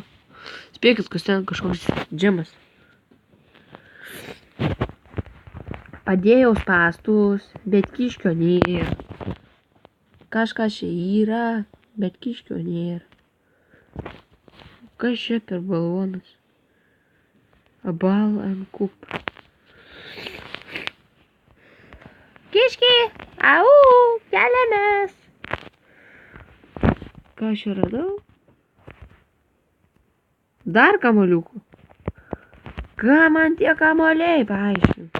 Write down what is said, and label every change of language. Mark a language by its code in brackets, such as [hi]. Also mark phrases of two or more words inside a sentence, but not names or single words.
[lt] Spėkit, kas ten kažkoks džemas. Padėjau spastus, bet kiškio nėra. Kažkas čia yra, bet kiškio nėra. Kas čia per balvonas? [en] A ball and cup. [lt] Kiški, au, keliamės. Ką aš čia radau? Dar kamoliukų. Ką man tie kamoliai paaiškint?